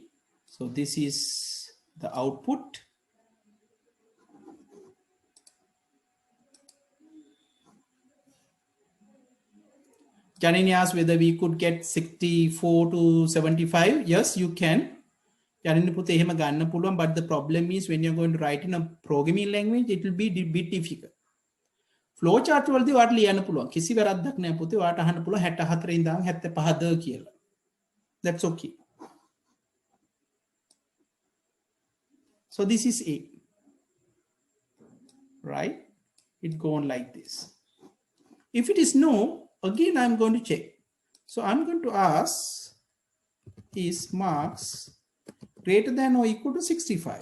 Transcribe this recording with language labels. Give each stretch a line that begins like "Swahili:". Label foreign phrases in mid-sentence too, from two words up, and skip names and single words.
English: So this is the output. Janini asked whether we could get 64 to 75. Yes, you can. Janini put
Sinhala: එහෙම ගන්න පුළුවන්,
English: but the problem is when you're going to write in a programming language, it will be a bit difficult.
Sinhala: Flowchart වලදී ඔයාට ලියන්න පුළුවන්. කිසි වැරද්දක් නැහැ පුතේ. ඔයාට අහන්න පුළුවන් 64 ඉඳන් 75ද කියලා.
English: That's okay. So this is A. Right? It goes like this. If it is no, again I'm going to check. So I'm going to ask, is marks greater than or equal to 65?